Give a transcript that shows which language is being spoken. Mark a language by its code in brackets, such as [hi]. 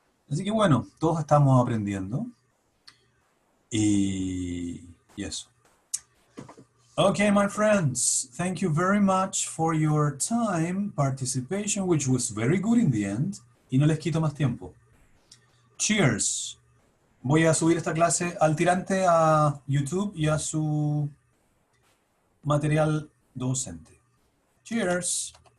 [es] Así que bueno, todos estamos aprendiendo. Y eso. [en] Okay, my friends, thank you very much for your time, participation, which was very good in the end. [es] Y no les quito más tiempo. Cheers. Voy a subir esta clase al tirante a YouTube y a su material docente. Cheers.